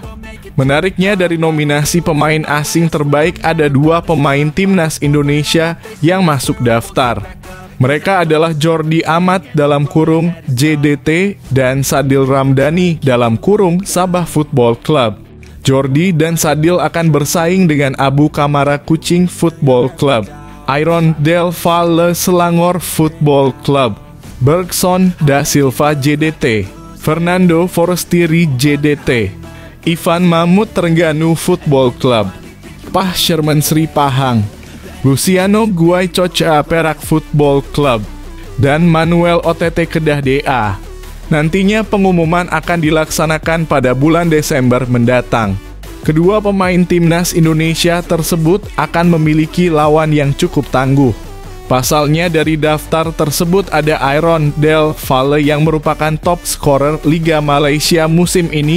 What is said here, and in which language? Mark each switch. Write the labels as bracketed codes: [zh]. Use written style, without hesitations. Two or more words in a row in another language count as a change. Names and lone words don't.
[id] Menariknya, dari nominasi pemain asing terbaik ada dua pemain timnas Indonesia yang masuk daftar. Mereka adalah Jordi Amat dalam kurung JDT dan Sadil Ramdhani dalam kurung Sabah Football Club. Jordi dan Sadil akan bersaing dengan Abu Kamara Kuching Football Club, Iron Del Valle Selangor Football Club, Bergson da Silva JDT, Fernando Forestieri JDT, Ivan Mahmud Terengganu Football Club, Pah Sherman Sri Pahang, Luciano Guai Coca Perak Football Club, dan Manuel OTT Kedah DA. Nantinya pengumuman akan dilaksanakan pada bulan Desember mendatang. Kedua pemain timnas Indonesia tersebut akan memiliki lawan yang cukup tangguh. Pasalnya, dari daftar tersebut ada Iron Del Valle yang merupakan [en] top scorer [id] Liga Malaysia musim ini.